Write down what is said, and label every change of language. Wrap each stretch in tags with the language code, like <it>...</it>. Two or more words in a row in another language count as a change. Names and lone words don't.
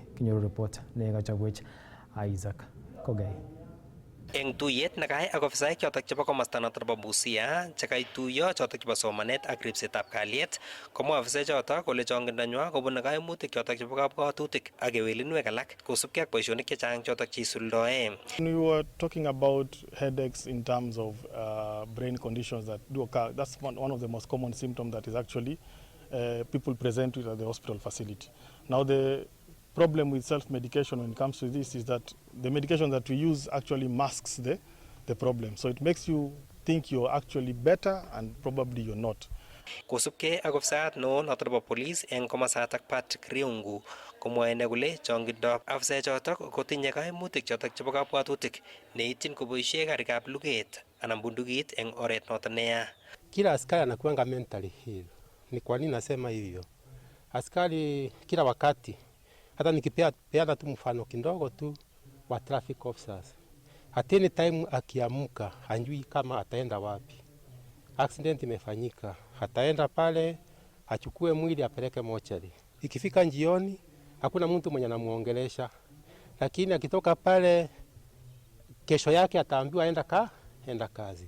<kln>Kinyoru report nekachobwech Isaac Kogei. Eng tuyet nekai ak ofisaek chotok chebo komosta notok bo Busia chekaituyo chotok chebo somanet ak ripsetab kalyet komwa ofisaek chotok kole chongindonywa kobune kaimutik chotok chebo kabwatutik ak kewelinwek alak kosubkei ak boisionik chechang chotok cheisuldoe.</kln> <en>We were talking about headaches in terms of brain conditions that do occur. That's one of the most common symptoms that is actually people present with at the hospital facility. Now the problem with self-medication when it comes to this is that the medication that we use actually masks the problem. So it makes you think you're actually better and probably you're not.</en> <kln>Kosubkei ak ofisayat neo notok nebo police eng komasatak Patrick Riungu komwoe kole chongindab ofisaek chotok kotinye kaimutik chotok chebo kabwatutik neityin koboisie karikab luget anan bundukit eng oret notok neya.</kln> <sw>Kila askari anakuanga</sw> <en>mentally ill.</en> <sw>Ni kwa nini nasema hivyo? Askari kila wakati, hata nikipeana tu mfano kidogo tu wa</sw> <en>traffic officers. At any time</en> <sw>akiamuka, hanjui kama ataenda wapi. Accident imefanyika, ataenda pale, achukue mwili apeleke mochari. Ikifika njioni, hakuna mtu mwenye anamuongelesha. Lakini akitoka pale, kesho yake ataambiwa enda kazi.</sw>